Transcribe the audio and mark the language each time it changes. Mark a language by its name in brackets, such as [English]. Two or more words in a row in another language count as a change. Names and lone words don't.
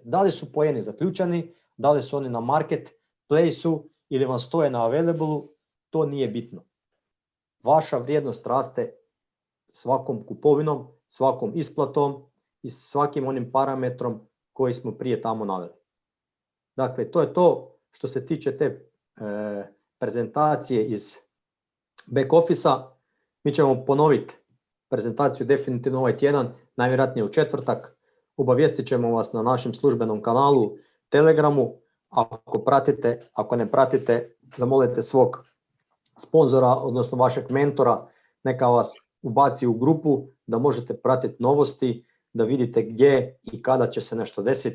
[Croatian] Da li su poeni zaključani, da li su oni na marketplace-u ili vam stoje na available-u, to nije bitno. Vaša vrijednost raste svakom kupovinom, svakom isplatom i svakim onim parametrom koji smo prije tamo naveli. Dakle, to je to što se tiče te prezentacije iz [English] back office- [Croatian] a. Mi ćemo ponoviti prezentaciju definitivno ovaj tjedan, najvjerojatnije u četvrtak. Obavijestit ćemo vas na našem službenom kanalu Telegramu. Ako ne pratite, zamolite svog sponzora, odnosno vašeg mentora, neka vas ubaci u grupu da možete pratiti novosti, da vidite gdje i kada će se nešto desiti.